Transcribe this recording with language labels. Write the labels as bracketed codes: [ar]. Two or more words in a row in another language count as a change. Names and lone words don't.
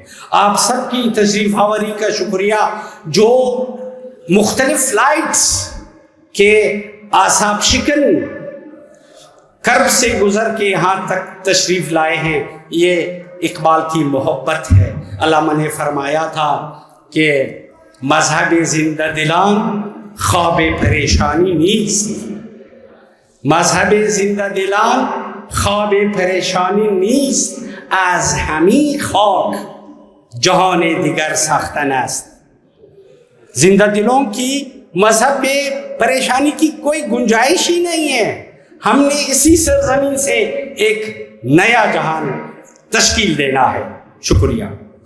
[ur] آپ سب کی تشریف آوری کا شکریہ، جو مختلف فلائٹس کے آساب شکن کرب سے گزر کے یہاں تک تشریف لائے ہیں۔ یہ اقبال کی محبت ہے۔ علامہ نے فرمایا تھا کہ [fa] مذہب زندہ دلان خواب پریشانی نیست، مذہب زندہ دلان خواب پریشانی نیست، از ہمی خاک جہان دیگر ساختن است۔ [ur] زندہ دلوں کی مذہب پریشانی کی کوئی گنجائش ہی نہیں ہے، ہم نے اسی سرزمین سے ایک نیا جہان تشکیل دینا ہے۔ شکریہ۔